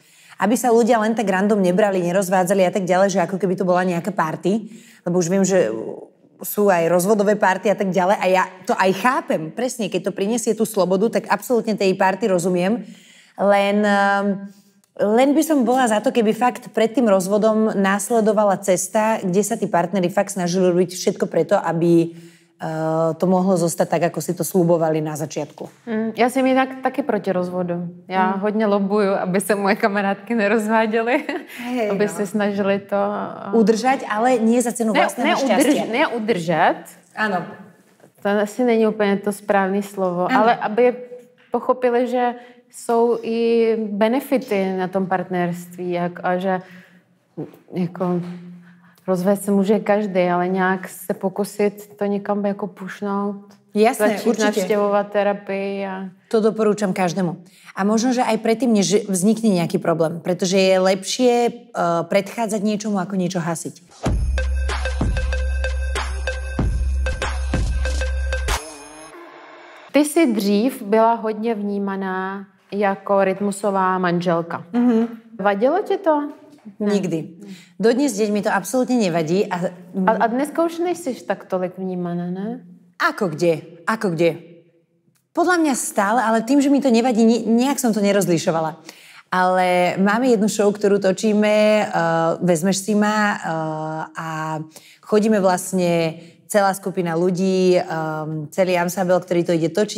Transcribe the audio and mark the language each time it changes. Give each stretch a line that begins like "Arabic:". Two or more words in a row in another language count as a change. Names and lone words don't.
Slovak: Aby sa ľudia len tak random nebrali, nerozvádzali a tak ďalej, že ako keby to bola nejaká party, lebo už viem, že sú aj rozvodové party a tak ďalej a ja to aj chápem, presne, keď to prinesie tú slobodu, tak absolútne tej party rozumiem, len by som bola za to, keby fakt pred tým rozvodom následovala cesta, kde sa tí partneri fakt snažili robiť všetko preto, aby to mohlo zostať tak, ako si to slubovali na začiatku.
Czech: Já jsem jinak taky proti rozvodu. Já hodně lobuju, aby se moje kamarádky nerozváděly, aby se snažili to...
Slovak: Udržať, ale nie za cenu vlastného šťastia.
Czech: Ne udržet.
Slovak: Áno.
Czech: To asi není úplně to správné slovo, ale aby pochopili, že jsou i benefity na tom partnerství a že jako... Rozvést se může každý, ale nějak se pokusit to někam jako pušnout.
Slovak: Jasné,
Czech: začít
Slovak: určite. navštevovať terapii. To doporúčam každému. A možno, že aj predtým, než vznikne nejaký problém. Pretože je lepšie predchádzať niečomu, ako niečo hasiť.
Czech: Ty jsi dřív byla hodně vnímaná jako rytmusová manželka. Vadilo ti to? Ne. Nikdy.
Slovak: Dodnes deň mi to absolútne nevadí.
Czech: A dneska už nejsi tak tolik vnímaná, ne?
Slovak: Ako kde? Podľa mňa stále, ale tým, že mi to nevadí, nejak som to nerozlišovala. Ale máme jednu show, ktorú točíme, Vezmeš si ma a chodíme vlastne celá skupina ľudí, celý ansábel, ktorý to ide točiť.